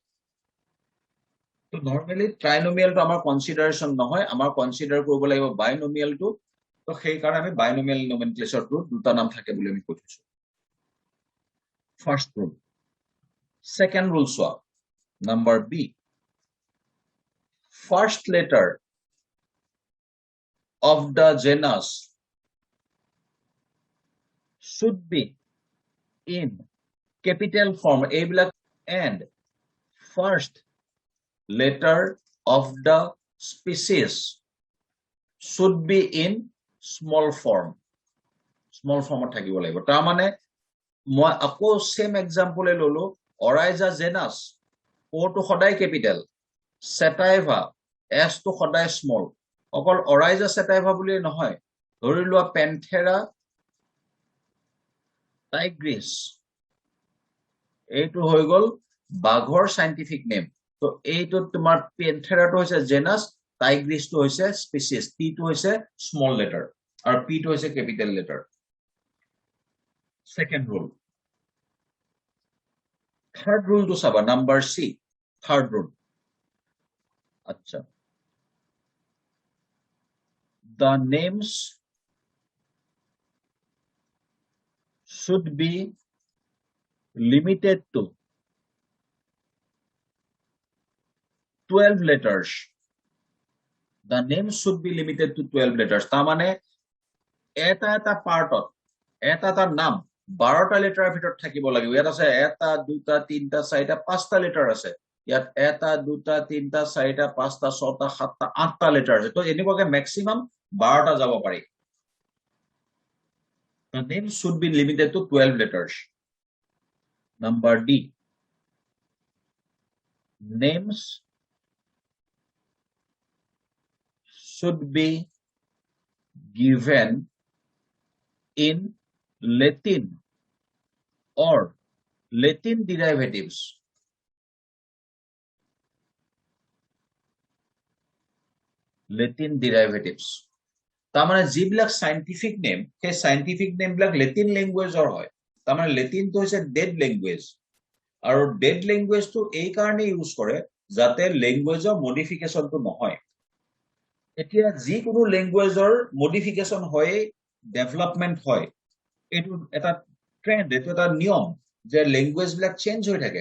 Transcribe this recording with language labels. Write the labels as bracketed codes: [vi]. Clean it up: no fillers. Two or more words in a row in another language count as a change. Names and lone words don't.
[as] তো নৰ্মেলি ট্ৰাইনোমিয়েলটো আমাৰ কনসিডাৰেশন নহয়, আমাৰ কনসিডাৰ কৰিব লাগিব বাইনোমিয়েলটো। তো সেই কাৰণে আমি বাইনোমিয়েল নমেনক্লেচাৰটো দুটা নাম থাকে বুলি আমি কৈছো। [en] first rule. second rule [as] চোৱা, [en] number B, first letter of the genus should be in capital form, এইবিলাক, and first letter of the species should be in small form, small form [as] থাকিব লাগিব। তাৰ মানে মই আকৌ [en] same example [as] ললো, অৰাইজা জেনাস, O টো সদায় ক্যাপিটেল, সেটাইভা S টো সদায় স্মল। অকল অৰাইজা সেটাইভা বুলি নহয়, ধৰি লোৱা পেন্থেৰা টাইগ্ৰিছ, এইটো হৈ গল বাঘৰ [en] scientific name. [as] তো এইটো তোমাৰ পেন্থেৰাটো হৈছে জেনাস, টাইগ্ৰিছটো হৈছে স্পিচিছ, টি টো হৈছে [en] small letter [as] আৰু পি টো হৈছে [en] capital letter. second rule. [as] থাৰ্ড ৰুলটো চাবা, [en] number C, third rule. [as] আচ্ছা, [en] the names should be limited to 12 letters. The names should be limited to 12 letters. [as] তাৰ মানে এটা পাৰ্টত এটা নাম 12টা লেটাৰৰ ভিতৰত থাকিব লাগিব। ইয়াত আছে 1 2 3 4 5টা লেটাৰ আছে। ইয়াত 1 2 3 4 5 6 7 8টা লেটাৰ আছে। তো এনেকুৱাকে ম্যাক্সিমাম 12টা যাব পাৰি। [en] The name should be limited to 12 letters. Number D, names should be given in Latin or Latin derivatives. Latin derivatives. [as] তাৰ মানে যিবিলাক [en] scientific name, [as] সেই [en] scientific name [as] বিলাক লেটিন ল্যাঙ্গুৱেজৰ হয়। তাৰ মানে লেটিনটো হৈছে [en] dead language, [as] আৰু ডেড ল্যাঙ্গুৱেজটো এই কাৰণে ইউজ কৰে যাতে ল্যাঙ্গুৱেজৰ মডিফিকেশনটো নহয়। এতিয়া যিকোনো ল্যাঙ্গুৱেজৰ মডিফিকেশন হয়, ডেভেলপমেন্ট হয়, এইটো এটা ট্ৰেন্ড, এইটো এটা নিয়ম যে ল্যাঙ্গুৱেজ বিলাক চেঞ্জ হৈ থাকে।